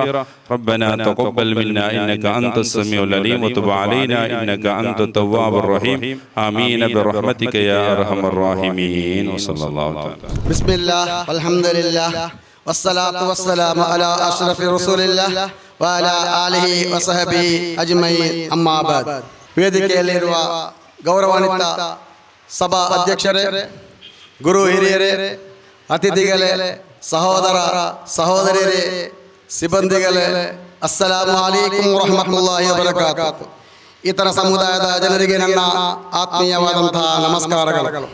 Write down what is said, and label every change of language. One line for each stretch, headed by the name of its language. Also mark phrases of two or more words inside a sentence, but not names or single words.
Arabic: ربنا تقبل منا إنك أنت السميع العليم وتب علينا إنك أنت التواب الرحيم. آمين برحمتك يا أرحم الراحمين. وصلى الله تعالى. بسم الله والحمد لله والصلاة والسلام على أشرف رسول الله وعلى آله وصحبه أجمعين. أما بعد.
Kannada: ವೇದಿಕೆಯಲ್ಲಿರುವ ಗೌರವಾನ್ವಿತ ಸಭಾ ಅಧ್ಯಕ್ಷರೇ, ಗುರು ಹಿರಿಯರೇ, ಅತಿಥಿಗಳೇ, ಸಹೋದರ ಸಹೋದರಿಯರೇ, ಸಿಬ್ಬಂದಿಗಳೇ,
Arabic: السلام عليكم ورحمة الله وبركاته.
Kannada: ಇತರ ಸಮುದಾಯದ ಜನರಿಗೆ ನನ್ನ ಆತ್ಮೀಯವಾದಂತಹ ನಮಸ್ಕಾರಗಳು.